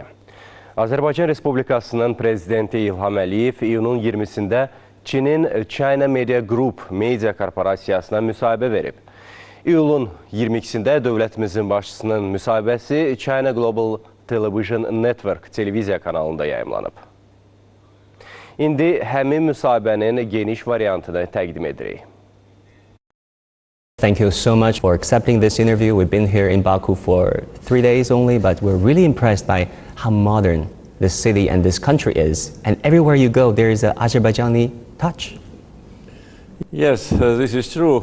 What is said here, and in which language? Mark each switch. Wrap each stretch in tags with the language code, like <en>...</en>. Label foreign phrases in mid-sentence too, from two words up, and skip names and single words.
<az>Azərbaycan Respublikasının Prezidenti İlham Əliyev iyunun 20-sində Çinin</az> <en>China Media Group</en> <az>media korporasiyasına müsahibə verib. İyulun 22-sində dövlətimizin başçısının müsahibəsi</az> <en>China Global Television Network</en> <az>televiziya kanalında yayımlanıb. İndi həmin müsahibənin geniş variantını təqdim edirik.</az> <en>Thank you so much for accepting this interview. We've been here in Baku for 3 days only, but we're really impressed by how modern this city and this country is. And everywhere you go, there is an Azerbaijani touch. Yes, this is true.</en>